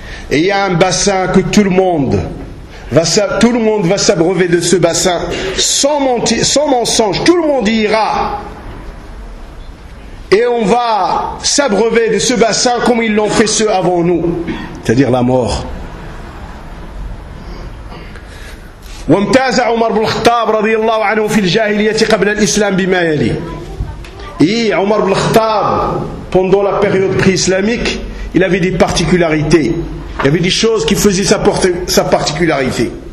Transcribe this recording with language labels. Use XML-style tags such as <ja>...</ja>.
<fr>Et il y a un bassin que tout le monde va s'abreuver de ce bassin, sans mensonge, tout le monde y ira. Et on va s'abreuver de ce bassin comme ils l'ont fait ceux avant nous, c'est-à-dire la mort.</fr> <ar>وامتاز عمر بن الخطاب رضي الله عنه في الجاهلية قبل الإسلام بما يلي.</ar> <fr>Et Omar ibn al-Khattab, pendant la période pré-islamique, il avait des particularités. Il y avait des choses qui faisaient sa particularité.</fr>